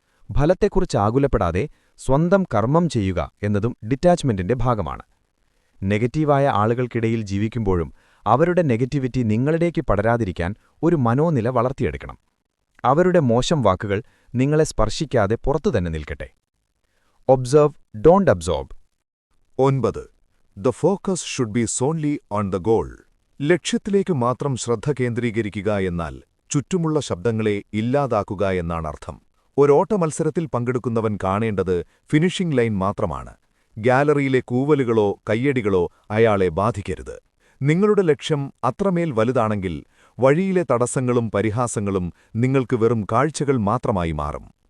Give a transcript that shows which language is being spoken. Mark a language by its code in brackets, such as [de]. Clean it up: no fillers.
[ml] ഫലത്തെക്കുറിച്ച് ആകുലപ്പെടാതെ സ്വന്തം കർമ്മം ചെയ്യുക എന്നതും ഡിറ്റാച്ച്മെന്റിന്റെ ഭാഗമാണ്. നെഗറ്റീവായ ആളുകൾക്കിടയിൽ ജീവിക്കുമ്പോഴും അവരുടെ നെഗറ്റിവിറ്റി നിങ്ങളിലേക്ക് പടരാതിരിക്കാൻ ഒരു മനോനില വളർത്തിയെടുക്കണം. അവരുടെ മോശം വാക്കുകൾ നിങ്ങളെ സ്പർശിക്കാതെ പുറത്തുതന്നെ നിൽക്കട്ടെ. [en] Observe, don't absorb. 9. The focus should be solely on the goal. [ml] ലക്ഷ്യത്തിലേക്ക് മാത്രം ശ്രദ്ധ കേന്ദ്രീകരിക്കുക എന്നാൽ ചുറ്റുമുള്ള ശബ്ദങ്ങളെ ഇല്ലാതാക്കുക എന്നാണ് അർത്ഥം. ഒരോട്ട മത്സരത്തിൽ പങ്കെടുക്കുന്നവൻ കാണേണ്ടത് ഫിനിഷിംഗ് ലൈൻ മാത്രമാണ്. ഗാലറിയിലെ കൂവലുകളോ കയ്യടികളോ അയാളെ ബാധിക്കരുത്. നിങ്ങളുടെ ലക്ഷ്യം അത്രമേൽ വലുതാണെങ്കിൽ വഴിയിലെ തടസ്സങ്ങളും പരിഹാസങ്ങളും നിങ്ങൾക്ക് വെറും കാഴ്ചകൾ മാത്രമായി മാറും.